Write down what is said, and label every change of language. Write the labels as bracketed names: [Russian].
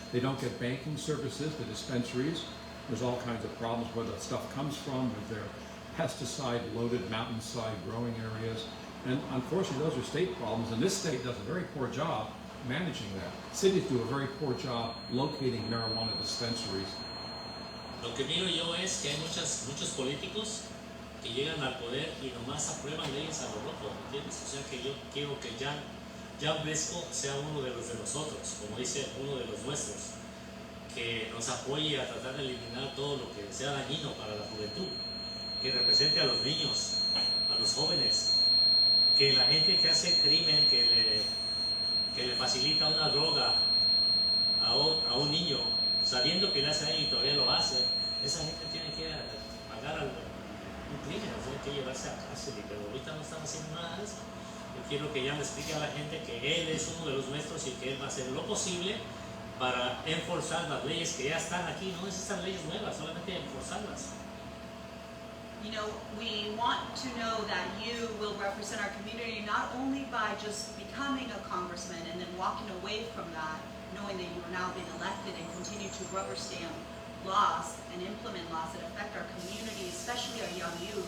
[English] They don't get banking services, the dispensaries. There's all kinds of problems where the stuff comes from, with their pesticide-loaded mountainside growing areas. And unfortunately, those are state problems, and this state does a very poor job managing that. Cities do a very poor job locating marijuana dispensaries. [Spanish] Lo que miro yo es que hay muchos políticos que llegan al poder y nomás aprueban leyes a lo loco, ¿entiendes? O sea que yo quiero que Jan Briscoe sea uno de los nosotros, como dice, uno de los nuestros, que nos apoye a tratar de eliminar todo lo que sea dañino para la juventud, que represente a los niños, a los jóvenes, que la gente que hace crimen, que le facilita una droga a un niño, sabiendo que le hace daño y todavía lo hace, esa gente tiene que pagar un crimen, o sea, hay que llevarse a cárcel, pero ahorita no están haciendo nada de eso. Yo quiero que ya le explique a la gente que él es uno de los nuestros y que él va a hacer lo posible para enforzar las leyes que ya están aquí. No necesitan leyes nuevas, solamente enforzarlas. [English] You know, we want to know that you will represent our community not only by just becoming a congressman and then walking away from that, knowing that you are now being elected and continue to rubber stamp laws and implement laws that affect our community, especially our young youth.